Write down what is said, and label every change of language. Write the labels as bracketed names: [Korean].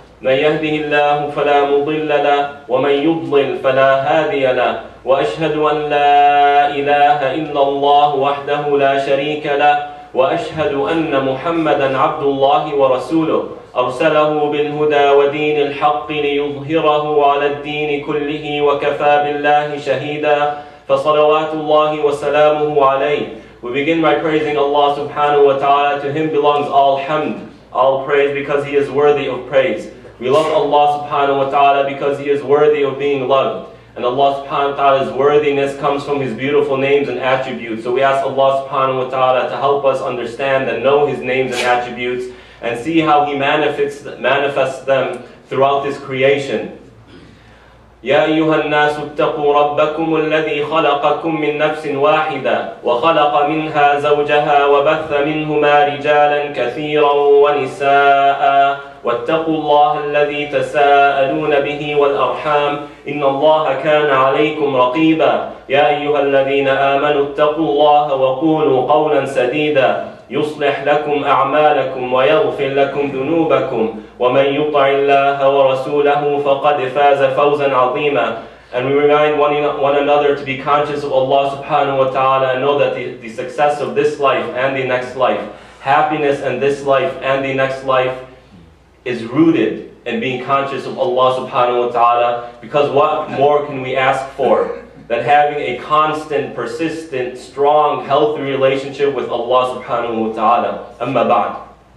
[Arabic] من يهده الله فلا مضل له ومن يضلل فلا هادي له وأشهد أن لا إله إلا الله وحده لا شريك له وأشهد أن محمدًا عبد الله ورسوله أرسله بالهدى ودين الحق ليظهره على الدين كله وكفى بالله شهيدا فصلوات الله وسلامه عليه. [English] We begin by praising Allah subhanahu wa ta'ala. To Him belongs all hamd, all praise, because He is worthy of praise. We love Allah subhanahu wa ta'ala because He is worthy of being loved. And Allah subhanahu wa ta'ala's worthiness comes from His beautiful names and attributes. So we ask Allah subhanahu wa ta'ala to help us understand and know His names and attributes and see how He manifests them throughout this creation. [Arabic] يا أيها الناس اتقوا ربكم الذي خلقكم من نفس واحدة وخلق منها زوجها وبث منهما رجالا كثيرا ونساء واتقوا الله الذي تساءلون به والأرحام إن الله كان عليكم رقيبا يا أيها الذين آمنوا اتقوا الله وقولوا قولا سديدا يصلح لكم أعمالكم ويغفر لكم ذنوبكم ومن يطع الله ورسوله فقد فاز فوزا عظيما. [English] And we remind one another to be conscious of Allah subhanahu wa ta'ala and know that the success of this life and the next life, happiness in this life and the next life is rooted in being conscious of Allah subhanahu wa ta'ala, because what more can we ask for than having a constant, persistent, strong, healthy relationship with Allah subhanahu wa ta'ala. [Arabic] Amma ba'd.